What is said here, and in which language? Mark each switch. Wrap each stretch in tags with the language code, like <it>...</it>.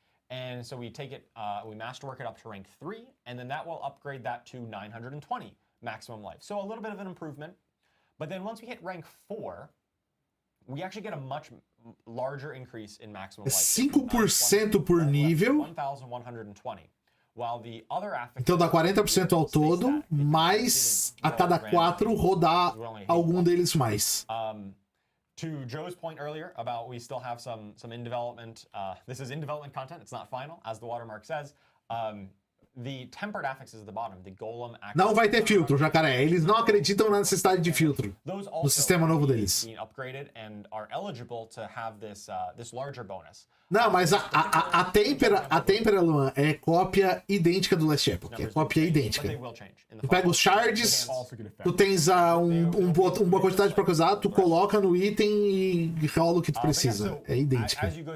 <en>And so we take it, we masterwork it up to rank 3, and then that will upgrade that to 920 maximum life. So a little bit of an improvement. But then once we hit rank 4, we actually get a much larger increase in maximum life.</en> <pt>5% por nível.</pt> <en>1,120. While the other affixes,</en> <pt>então dá 40% ao todo, mais a cada 4 rodar algum deles mais.</pt> <en>To Joe's point earlier about we still have some in development. This is in development content. It's not final, as the watermark says. The tempered affixes at the bottom, the golem.</en> <pt>Não vai ter filtro, jacaré. Eles não acreditam na necessidade de filtro no sistema novo deles.</pt> <en>Upgraded and are eligible to have this larger bonus.</en> <pt>Não, mas a Tempera, Luan, é cópia idêntica do Last Epoch. É cópia idêntica. Tu pega os shards, tu tens uma quantidade pra usar, tu coloca no item e rola o que tu precisa. É idêntica.</pt>